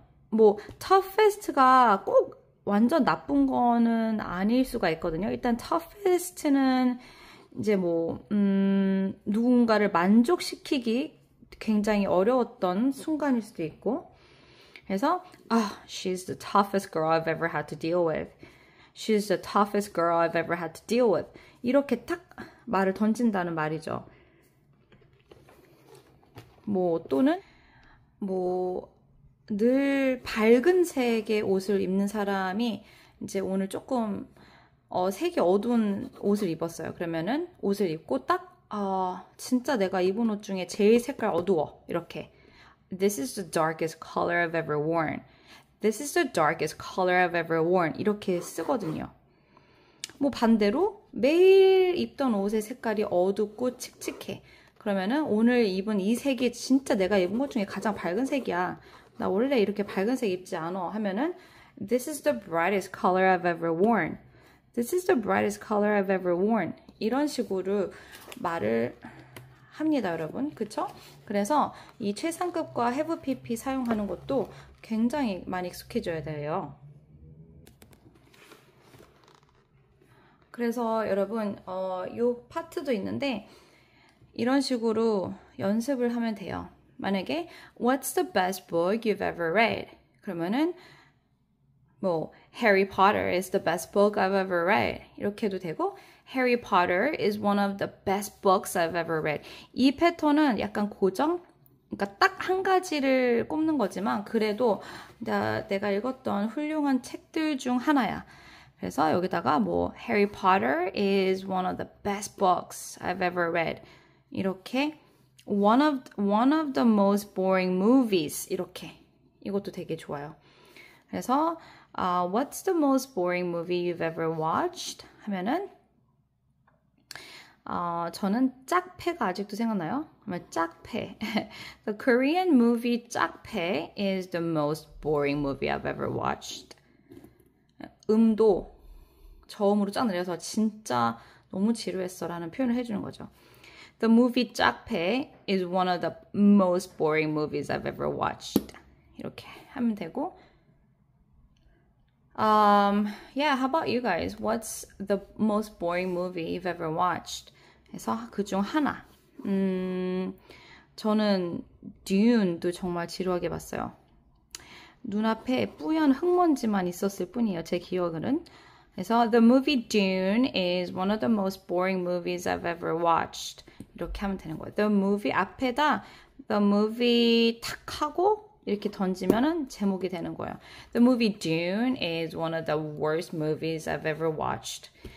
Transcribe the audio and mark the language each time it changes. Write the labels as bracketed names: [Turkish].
[Korean] 뭐 toughest가 꼭 완전 나쁜 거는 아닐 수가 있거든요. 일단 toughest는 이제 뭐 누군가를 만족시키기 굉장히 어려웠던 순간일 수도 있고. 그래서 [English] she's the toughest girl I've ever had to deal with. She's the toughest girl I've ever had to deal with. [Korean] 이렇게 딱 말을 던진다는 말이죠. 뭐 또는 뭐 늘 밝은 색의 옷을 입는 사람이 이제 오늘 조금 색이 어두운 옷을 입었어요. 그러면은 옷을 입고 딱 진짜 내가 입은 옷 중에 제일 색깔 어두워. 이렇게 [English] This is the darkest color I've ever worn. This is the darkest color I've ever worn. [Korean] 이렇게 쓰거든요. 뭐 반대로 매일 입던 옷의 색깔이 어둡고 칙칙해. 그러면은 오늘 입은 이 색이 진짜 내가 입은 것 중에 가장 밝은 색이야. 나 원래 이렇게 밝은 색 입지 않아. 하면은 [English] This is the brightest color I've ever worn. This is the brightest color I've ever worn. [Korean] 이런 식으로 말을 합니다, 여러분. 그쵸? 그래서 이 최상급과 have pp 사용하는 것도 굉장히 많이 익숙해져야 돼요. 그래서 여러분 요 파트도 있는데 이런 식으로 연습을 하면 돼요. 만약에 [English] What's the best book you've ever read? [Korean] 그러면은 뭐 [English] Harry Potter is the best book I've ever read. [Korean] 이렇게 해도 되고 [English] Harry Potter is one of the best books I've ever read. [Korean] 이 패턴은 약간 고정? 그러니까 딱 한 가지를 꼽는 거지만 그래도 내가 읽었던 훌륭한 책들 중 하나야. 그래서 여기다가 뭐 [English] Harry Potter is one of the best books I've ever read. [Korean] 이렇게 [English] one of the most boring movies. [Korean] 이렇게. 이것도 되게 좋아요. [English] 그래서 What's the most boring movie you've ever watched? [Korean] 하면은 저는 짝패가 아직도 생각나요? 그러면 짝패. [English] The Korean movie 짝패 is the most boring movie I've ever watched. [Korean] 음도 저음으로 쫙 내려서 진짜 너무 지루했어 라는 표현을 해주는 거죠. [English] The movie 짝패 is one of the most boring movies I've ever watched. [Korean] 이렇게 하면 되고 [English] Yeah, how about you guys? What's the most boring movie you've ever watched? [Korean] 그래서 그중 하나. 저는 듀운도 정말 지루하게 봤어요. 눈앞에 뿌연 흙먼지만 있었을 뿐이에요. 제 기억으로는. 그래서 [English] The movie Dune is one of the most boring movies I've ever watched. [Korean] 이렇게 하면 되는 거예요. [English] The movie [Korean] 앞에다 The movie 탁 하고 이렇게 던지면은 제목이 되는 거예요. [English] The movie Dune is one of the worst movies I've ever watched.